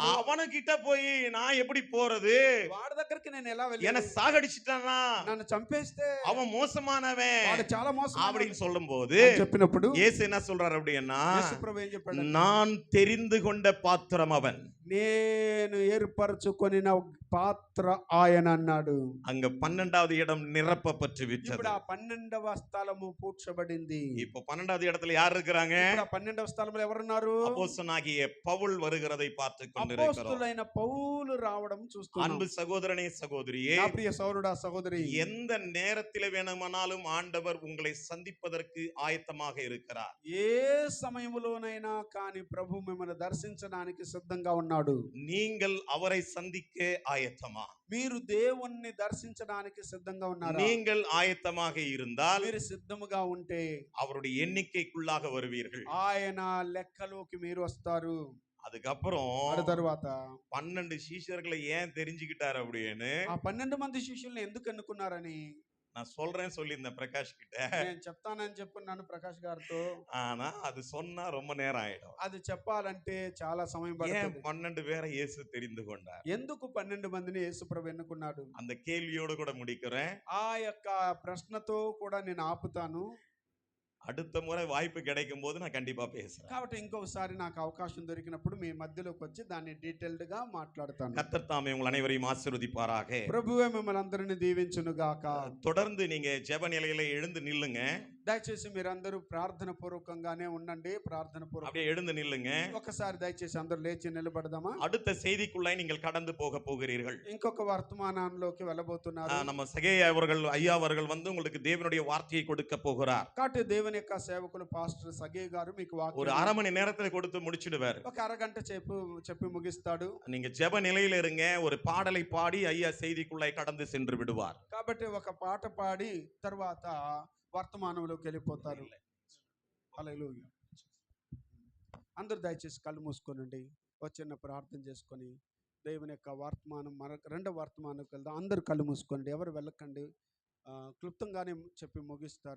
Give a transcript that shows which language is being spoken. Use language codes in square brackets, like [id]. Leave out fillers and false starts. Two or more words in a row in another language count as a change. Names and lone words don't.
[ta] அவனு கிட்ட போய் நான் எப்படி போறது, [te] వాడి దగ్గరికి నేను ఎలా [ta] என்ன [te] వెళ్ళాను? [ta] சாகடிச்சிட்டானா, [te] నన్ను చంపేస్తే [ta] அவன் மோசமானவன் [te] వాడు చాలా మోసం [ta] அப்படின்னு சொல்லும் போது [te] చెప్పినప్పుడు [ta] இயேசு என்ன சொல்றாரு அப்படின்னா, [te] యేసుప్రభు ఏం చెప్పాడు? [ta] நான் தெரிந்து கொண்ட பாத்திரம் அவன். [te] నేను ఏర్పరచుకొనిన పాత్ర ఆయన అన్నాడు. [ta] அங்க 12வது இடம் நிரப்பப்பட்டு விட்டது. [te] ఇప్పుడు ఆ 12వ స్థలము పూడ్చబడింది. [ta] இப்போ 12வது இடத்துல யார் இருக்கிறாங்க? [te] ఇప్పుడు ఆ 12వ స్థలంలో ఎవరున్నారు? [ta] அப்போஸ்தலனாகிய பவுல் வருகிறதை பார்த்து கொண்டிருக்கிறோம். [te] అపోస్తలుడైన పౌలు రావడం చూస్తున్నాం. [ta] அன்பு சகோதரனே சகோதரியே, [te] నా ప్రియ సోదరుడా సహోదరి, [ta] எந்த நேரத்தில் வேணுமானாலும் ஆண்டவர் உங்களை சந்திப்பதற்கு ஆயத்தமாக இருக்கிறார். [te] ఏ సమయములోనైనా కానీ ప్రభు మిమ్మల్ని దర్శించడానికి సిద్ధంగా ఉన్నాడు. [ta] நீங்கள் அவரை சந்திக்க ஆயத்தமா? [te] మీరు దేవుణ్ణి దర్శించడానికి సిద్ధంగా ఉన్నారా? [ta] நீங்கள் ஆயத்தமாக இருந்தால் [te] మీరు సిద్ధముగా ఉంటే [ta] அவருடைய எண்ணிக்கைக்குள்ளாக வருவீர்கள். [te] ఆయన లెక్కలోకి మీరు వస్తారు. [ta] அதுக்கப்புறம் [te] ఆ తరువాత [ta] 12 சீஷர்களை ஏன் தெரிஞ்சுக்கிட்டாரு அப்படின்னு [te] ఆ 12 మంది శిష్యుల్ని ఎందుకు ఎన్నుకున్నారని [ta] நான் சொல்றேன்னு சொல்லியிருந்தேன் பிரகாஷ் கிட்ட. [te] నేను చెప్తానని చెప్పున్నాను ప్రకాష్ గారితో. [ta] ஆனா அது சொன்னா ரொம்ப நேரம் ஆயிடும். [te] అది చెప్పాలంటే చాలా సమయం [ta] ஏன் [te] పడుతుంది. [ta] 12 பேரை இயேசு தெரிந்து கொண்டார்? [te] ఎందుకు 12 మందిని యేసుప్రభు ఎన్నుకున్నాడు? [ta] அந்த கேள்வியோடு கூட முடிக்கிறேன். [te] ఆ యొక్క ప్రశ్నతో కూడా నేను ఆపుతాను. [ta] அடுத்த முறை வாய்ப்பு கிடைக்கும் போது நான் கண்டிப்பா பேசுறேன். [te] కాబట్టి ఇంకొకసారి నాకు అవకాశం దొరికినప్పుడు మీ మధ్యలోకి వచ్చి దాన్ని డీటెయిల్డ్ గా మాట్లాడతాను. [ta] கர்த்தர் தாமே உங்கள் அனைவரையும் ஆசீர்வதிப்பாராக. [te] ప్రభువే మిమ్మల్ని అందరిని దీవించును గాక. [ta] தொடர்ந்து நீங்க ஜெப நிலையில எழுந்து நில்லுங்க. [te] దయచేసి మీరందరూ ప్రార్థన పూర్వకంగానే ఉండండి. ప్రార్థన పూర్వకంగా [ta] அப்படியே எழுந்து நில்லுங்க. [te] ఒకసారి దయచేసి అందరూ లేచి నిలబడదామా? [ta] அடுத்த செய்திக்குள்ளாய் நீங்கள் கடந்து போக போகிறீர்கள். [te] ఇంకొక వర్తమానంలోకి వెళ్ళబోతున్నారు. [ta] நம்ம சகேயா அவர்கள் ஐயா அவர்கள் வந்து உங்களுக்கு தேவனுடைய வார்த்தையை கொடுக்க போகிறார். [te] కాబట్టి దేవుని యొక్క సేవకులు పాస్టర్ సగే గారు మీకు [ta] ஒரு [te] వాక్యం [ta] அரை மணி நேரத்துல கொடுத்து முடிச்சிடுவார். [te] ఒక అరగంట చెప్పి ముగిస్తాడు. [ta] நீங்க ஜெப நிலையில இருங்க. ஒரு பாடலை பாடி ஐயா செய்திக்குள்ளாய் கடந்து சென்று விடுவார். [te] కాబట్టి ఒక పాట పాడి తర్వాత వర్తమానంలోకి వెళ్ళిపోతారు. హల్లెలూయా. అందరూ దయచేసి కళ్ళు మూసుకోనండి. ఒక చిన్న ప్రార్థన చేసుకొని దేవుని యొక్క వర్తమానం రెండో వర్తమానంకి వెళ్దాం. అందరూ కళ్ళు మూసుకోండి. ఎవరు వెళ్ళకండి. క్లుప్తంగానే చెప్పి ముగిస్తారు.